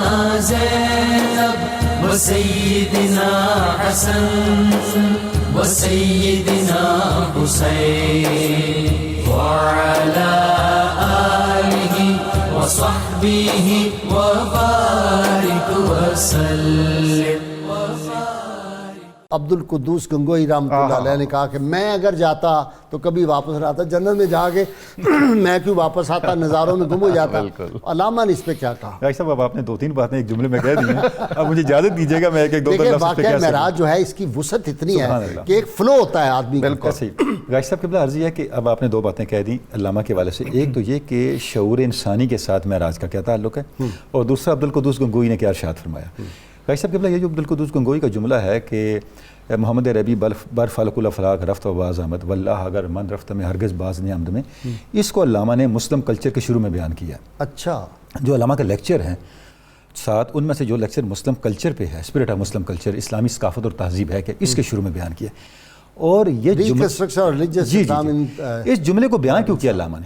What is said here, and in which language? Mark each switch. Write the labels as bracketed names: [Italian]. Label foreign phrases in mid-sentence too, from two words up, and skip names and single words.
[Arabic] زينب وسيدنا حسن وسيدنا حسين وعلى آله وصحبه وبارك وسلم۔ [Urdu] عبد القدوس گنگوئی رحمۃ اللہ علیہ نے کہا کہ میں اگر جاتا تو کبھی واپس نہ آتا، جنت میں جا کے میں کیوں واپس آتا، نظاروں میں گم ہو جاتا۔ علامہ نے اس پہ کیا کہا؟ ڈاکٹر صاحب اب آپ نے 2-3 باتیں ایک جملے میں کہہ دی ہیں، اب مجھے اجازت دیجیے گا میں ایک دو دیکھیں لفظ پہ واقعہ کہہ سکوں۔ معراج جو ہے اس کی وسعت اتنی ہے [Arabic] سبحان اللہ۔ [Urdu] کہ ایک فلو ہوتا ہے آدمی کا۔ بالکل صحیح۔ ڈاکٹر صاحب قبلہ عرضی ہے کہ اب آپ نے 2 باتیں کہہ دیں علامہ کے حوالے سے، ایک تو یہ کہ شعور انسانی کے ساتھ معراج کا کیا تعلق ہے، اور دوسرا عبد القدوس گنگوئی نے کیا ارشاد فرمایا۔ ڈاکٹر صاحب قبلہ یہ جو عبد القدوس گنگوئی کا جملہ ہے کہ [Persian] محمد ربی بر فلک الافلاق رفت و باز آمد واللہ اگر من رفت میں ہرگز باز نہیں آمد میں، [Urdu] اس کو علامہ نے [English] Muslim culture [Urdu] کے شروع میں بیان کیا۔ اچھا، جو علامہ کا لیکچر ہیں 7 ان میں سے جو لیکچر [English] Muslim culture [Urdu] پہ ہے، [English] Spirit of Muslim Culture, [Urdu] اسلامی ثقافت اور تہذیب ہے کہ اس کے شروع میں بیان کیا، اور یہ اس جملے کو بیان کیوں کیا علامہ نے؟